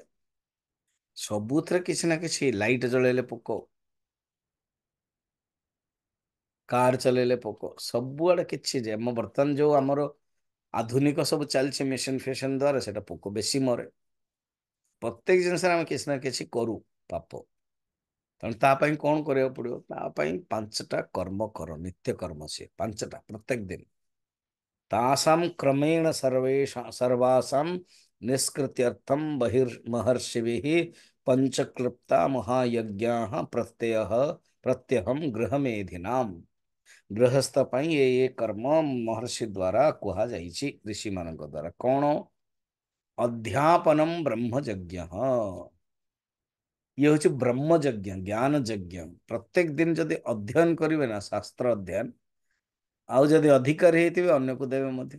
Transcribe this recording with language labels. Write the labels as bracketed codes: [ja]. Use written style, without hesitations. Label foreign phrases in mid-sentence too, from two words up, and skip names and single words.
[or] ସବୁଥିରେ କିଛି ନା କିଛି, ଲାଇଟ୍ ଜଳେଇଲେ ପୋକ, କାର ଚଲେଇଲେ ପୋକ, ସବୁଆଡେ କିଛି ଯେ ଆମ ବର୍ତ୍ତମାନ ଯୋଉ ଆମର ଆଧୁନିକ ସବୁ ଚାଲିଛି ମେସିନ ଫେସିନ ଦ୍ଵାରା, ସେଟା ପୋକ ବେଶୀ ମରେ। ପ୍ରତ୍ୟେକ ଜିନିଷରେ ଆମେ କିଛି ନା କିଛି କରୁ ପାପ। ତେଣୁ ତା ପାଇଁ କଣ କରିବାକୁ ପଡିବ? ତା ପାଇଁ ପାଞ୍ଚଟା କର୍ମ କର, ନିତ୍ୟ କର୍ମ ସିଏ ପାଞ୍ଚଟା ପ୍ରତ୍ୟେକ ଦିନ। [sa] तासाम क्रमेण सर्वासाम निष्कृत्यर्थम बहिर्महर्षिभिः पंचक्लृप्ता महायज्ञाः प्रत्यहम गृहमेधिनाम। [or] गृहस्थ ପାଇଁ ଏ କର୍ମ ମହର୍ଷି ଦ୍ୱାରା କୁହାଯାଇଛି, ଋଷି ମାନଙ୍କ ଦ୍ୱାରା। କଣ? [sa] ଅଧ୍ୟାପନମ ବ୍ରହ୍ମଯଜ୍ଞ, [or] ଇଏ ହଉଛି ବ୍ରହ୍ମଯଜ୍ଞ, ଜ୍ଞାନ ଯଜ୍ଞ। ପ୍ରତ୍ୟେକ ଦିନ ଯଦି ଅଧ୍ୟୟନ କରିବେ ନା, ଶାସ୍ତ୍ର ଅଧ୍ୟୟନ, ଆଉ ଯଦି ଅଧିକାରୀ ହେଇଥିବେ ଅନ୍ୟକୁ ଦେବେ ମଧ୍ୟ।